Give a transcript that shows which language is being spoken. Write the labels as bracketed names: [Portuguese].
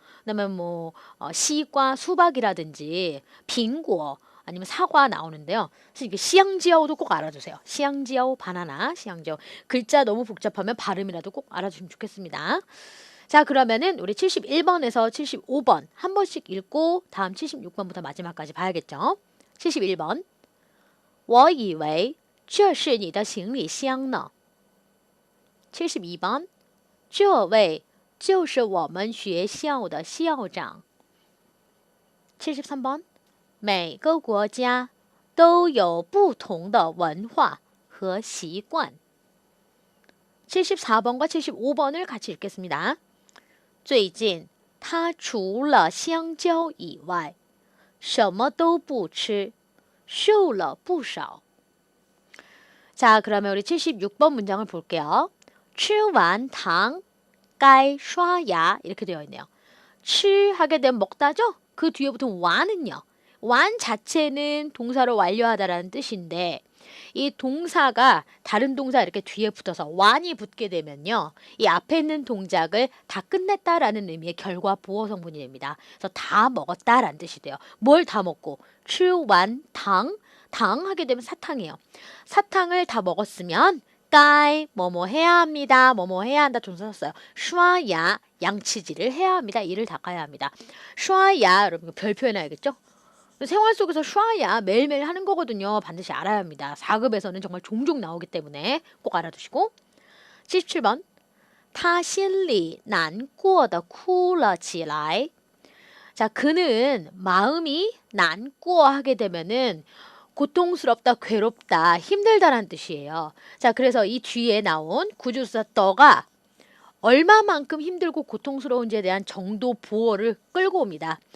[Korean] 그다음에 뭐 시과, 수박이라든지 빙고 아니면 사과 나오는데요. 그래서 이게 시향지하오도 꼭 알아두세요. 시향지하오 바나나, 시향지하오. 글자 너무 복잡하면 발음이라도 꼭 알아주시면 좋겠습니다. 자, 그러면은 우리 71번에서 75번 한 번씩 읽고 다음 76번부터 마지막까지 봐야겠죠. [Chinese] 71번 我以为这是你的行李箱呢. 72번 这位就是我们学校的校长. 73번 每个国家都有不同的文化和习惯. [Korean] 74번과 75번을 같이 읽겠습니다. [Chinese] 最近他除了香蕉以外什么都不吃瘦了不少. [Korean] 자, 그러면 우리 76번 문장을 볼게요. [Chinese] 吃完糖该刷牙 [Korean] 이렇게 되어 있네요. 吃 하게 되면 먹다죠? 그 뒤에 붙은 완은요. 완 자체는 동사로 완료하다라는 뜻인데 이 동사가 다른 동사 이렇게 뒤에 붙어서 완이 붙게 되면요. 이 앞에 있는 동작을 다 끝냈다라는 의미의 결과 보어 성분이 됩니다. 그래서 다 먹었다라는 뜻이 돼요. 뭘 다 먹고 [Chinese] 吃完糖, [Korean] 당 하게 되면 사탕이에요. 사탕을 다 먹었으면该 뭐뭐 해야 합니다. 뭐뭐 해야 한다 동사 썼어요. 刷牙 양치질을 해야 합니다. 이를 닦아야 합니다. 刷牙 여러분 별표 해놔야겠죠? 생활 속에서 刷牙 매일매일 하는 거거든요. 반드시 알아야 합니다. 4급에서는 정말 종종 나오기 때문에 꼭 알아두시고. 77번 [Chinese] 他心里难过的哭了起来. [Korean] 자, 그는 마음이 난꼬 하게 되면은 고통스럽다, 괴롭다, 힘들다라는 뜻이에요. 자, 그래서 이 뒤에 나온 구주사 떠가 얼마만큼 힘들고 고통스러운지에 대한 정도 보어를 끌고 옵니다.